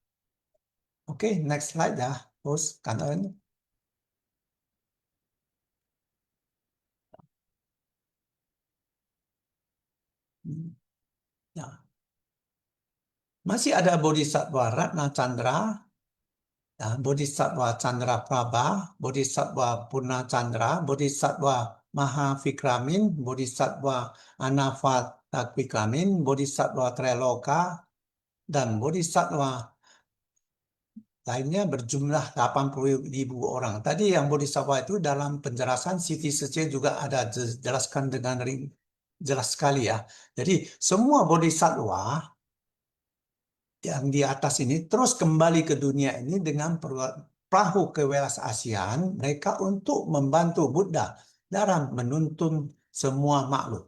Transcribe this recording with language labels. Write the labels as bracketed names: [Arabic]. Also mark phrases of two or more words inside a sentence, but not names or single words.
[Indonesian] Oke, [English] next slide [Indonesian] ya, host kanan. Ya. Masih ada Bodhisattva Ratna Chandra, ya, Bodhisattva Chandra Prabha, Bodhisattva Purna Chandra, Bodhisattva Mahavikramin, Bodhisattva Anavatakvikramin, Bodhisattva Trailoka, dan Bodhisattva lainnya berjumlah 80.000 orang. Tadi yang Bodhisattva itu dalam penjelasan Siti Sece juga ada jelaskan dengan jelas sekali ya. Jadi semua Bodhisattva yang di atas ini terus kembali ke dunia ini dengan perahu kewelas Asian mereka untuk membantu Buddha dalam menuntun semua makhluk.